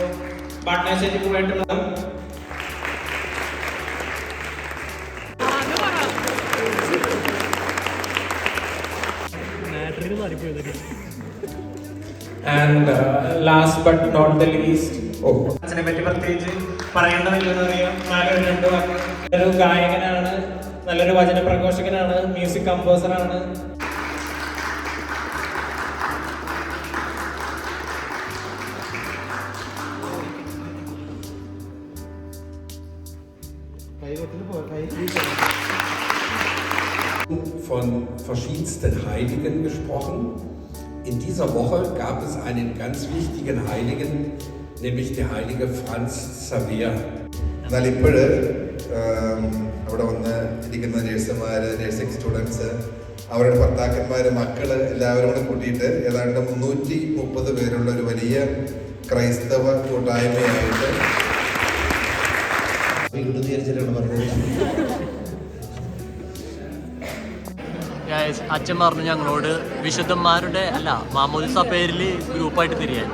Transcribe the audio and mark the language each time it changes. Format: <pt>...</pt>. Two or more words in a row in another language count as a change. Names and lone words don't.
<ml>പാർട്ട്ണർഷിപ്പ് ആയിട്ടുള്ള</ml> <en>and last but not the least</en> <ml>അച്ഛനെ പറ്റി പ്രത്യേകിച്ച് പറയേണ്ടതില്ലെന്ന് അറിയാം. നല്ലൊരു ഗായകനാണ്, നല്ലൊരു വചന പ്രഘോഷകനാണ്,</ml> <en>music composer ആണ്.</en> <de>Von verschiedensten Heiligen gesprochen. In dieser Woche gab es einen ganz wichtigen Heiligen, nämlich der heilige Franz Xavier.</de> <ml>എന്നാൽ ഇപ്പോഴ് അവിടെ വന്ന് ഇരിക്കുന്ന നേഴ്സുമാർ,</ml> <en>nursing students,</en> <ml>അവരുടെ ഭർത്താക്കന്മാർ, മക്കൾ എല്ലാവരും കൂടെ കൂട്ടിയിട്ട് ഏതാണ്ട് 330 പേരുള്ള ഒരു വലിയ ക്രൈസ്തവ കൂട്ടായ്മയായിട്ട് അച്ഛൻ പറഞ്ഞു ഞങ്ങളോട് വിശുദ്ധന്മാരുടെ അല്ല മാമോദിസ പേരിൽ ഗ്രൂപ്പായിട്ട് തിരിയാൻ.</ml>